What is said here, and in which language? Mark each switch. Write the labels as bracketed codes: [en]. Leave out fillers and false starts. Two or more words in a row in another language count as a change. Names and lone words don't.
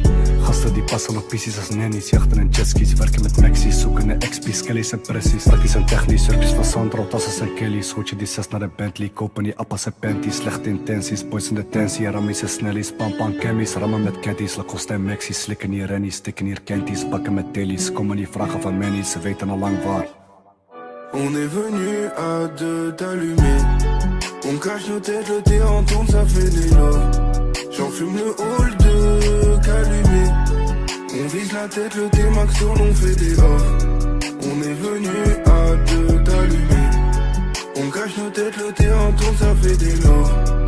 [nl] Gasten die passen op pieces als nannies, jachten en jetskis, werken met maxies, zoeken naar XP's, Kelly's en pressies. Stakkies en technisch, surpies van Sandro, tassen en Kelly's. Goed je die 6 naar de Bentley, kopen die appas en panties. Slechte intenties, boys in de tensie, rammies en snellies. Pam chemmies, rammen met caddies, Lacoste en Maxies. Slikken hier rennies, stikken hier kenties, bakken met tellies. Komen niet vragen van mannies, ze weten al lang waar. [fr] On est venu à deux t'allumer. On cache nos têtes, le thé en tourne, ça fait des lots. J'en fume le hall de Calumet. On vise la tête, le T-Max tourne, on fait des off. On est venu à deux t'allumer. On cache nos têtes, le thé en tourne, ça fait des lots.